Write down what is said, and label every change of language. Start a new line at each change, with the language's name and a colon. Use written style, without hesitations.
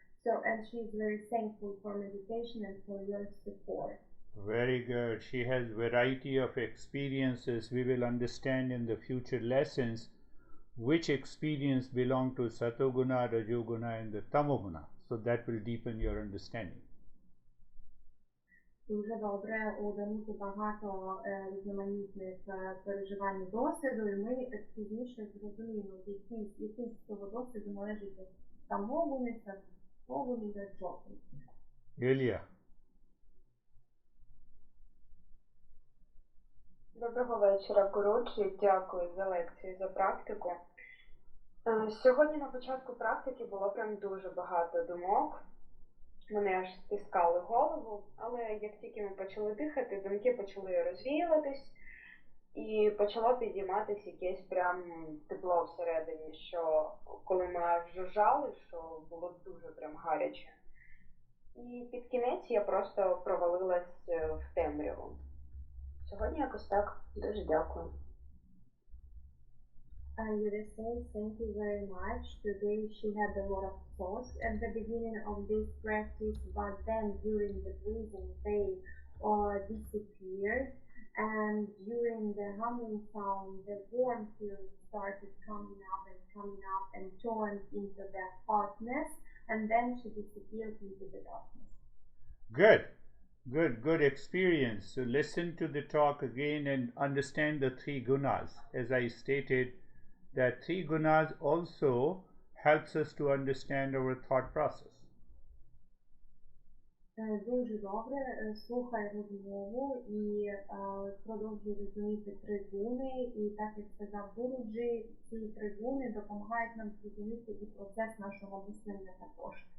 English: So, and she's very thankful for meditation and for your support. Very good. She has variety of experiences. We will understand in the future lessons which experience belong to Satoguna, Rajoguna and the Tamoguna. So that will deepen your understanding.
Ukrainian: Дуже добре, у Дануки багато різноманітних переживань і досвіду, і ми пізніше зрозуміємо, який з цього досвіду належить Тамогуні, Сатогуні, Раджогуні. Ілля. Доброго вечора, Гуруджі. Дякую за лекцію, за практику. Сьогодні на початку практики було прям дуже багато думок. Вони аж стискали голову, але як тільки ми почали дихати, думки почали розвіюватись і почало підійматись якесь прям тепло всередині, що коли ми аж жужжали, що було дуже прям гаряче. І під кінець я просто провалилась в темряву. Сьогодні якось так. Дуже дякую.
English: Yuri says, thank you very much. Today she had a lot of thoughts at the beginning of this practice, but then during the breathing they disappeared, and during the humming sound the warm feeling started coming up and turned into the hotness, and then she disappeared into the darkness. Good experience. So listen to the talk again and understand the three gunas. As I stated, that three gunas also helps us to understand our thought process.
Ukrainian: Дуже добре, слухай розмову і продовжуй розуміти три гуни, і так як сказав Гуруджі, ці три гуни допомагають нам зрозуміти і процес нашого мислення також.